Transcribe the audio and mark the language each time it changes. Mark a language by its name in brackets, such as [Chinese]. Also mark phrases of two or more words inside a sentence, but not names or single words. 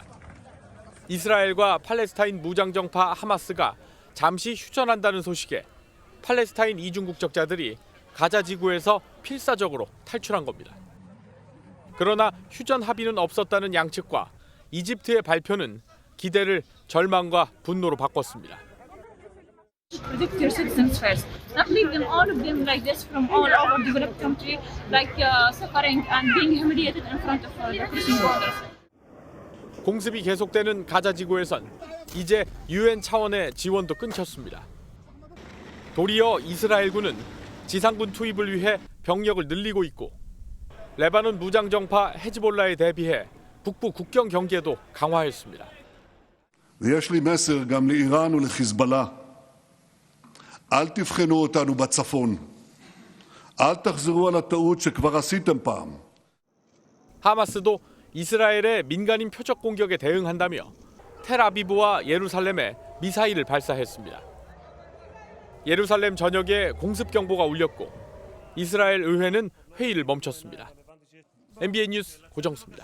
[Korean] 이스라엘과 팔레스타인 무장정파 하마스가 잠시 휴전한다는 소식에 팔레스타인 이중 국적자들이 가자지구에서 필사적으로 탈출한 겁니다. 그러나 휴전 합의는 없었다는 양측과 이집트의 발표는 기대를 절망과 분노로 바꿨습니다. [English] Protect your citizens first. Not leave them, all of them like this from all over developed country, like suffering and being humiliated in front of the Christian borders. [Korean] 공습이 계속되는 가자지구에선 이제 UN 차원의 지원도 끊겼습니다. 도리어 이스라엘군은 지상군 투입을 위해 병력을 늘리고 있고 레바논 무장정파 헤즈볼라에 대비해 북부 국경 경계도 강화했습니다. [Hebrew] ויש לי מסר גם לאיראן ולחיזבאללה. אל תבחנו אותנו בצפון. אל תחזרו על הטעות שכבר עשיתם פעם. [Korean] 하마스도 이스라엘의 민간인 표적 공격에 대응한다며 텔아비브와 예루살렘에 미사일을 발사했습니다. 예루살렘 전역에 공습 경보가 울렸고 이스라엘 의회는 회의를 멈췄습니다. MBN 뉴스 고정수입니다.